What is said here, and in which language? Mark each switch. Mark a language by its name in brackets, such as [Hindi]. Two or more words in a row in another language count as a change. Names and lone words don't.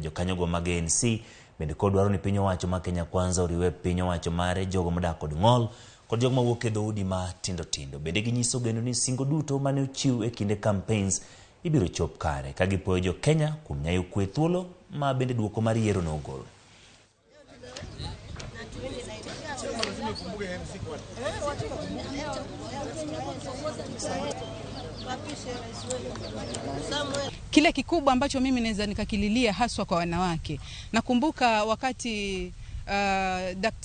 [Luo (Kenya and Tanzania)] Jokanyo go mag ANC bende kod dwaro ni piny owacho ma Kenya Kwanza oriwe piny owacho mare jogo modak kod ng'ol kod jogo mawuok e dhoudi ma tindo tindo. Bende ginyiso geno ni singo duto mane ochiw e kinde campaigns ibiro chop kare, ka gipuoyo jo Kenya kuom nyayo kwe thuolo ma bende duoko mar yiero nogol. [Swahili] Kile kikubwa ambacho mimi naweza nikakililia haswa kwa wanawake. Nakumbuka wakati Dr.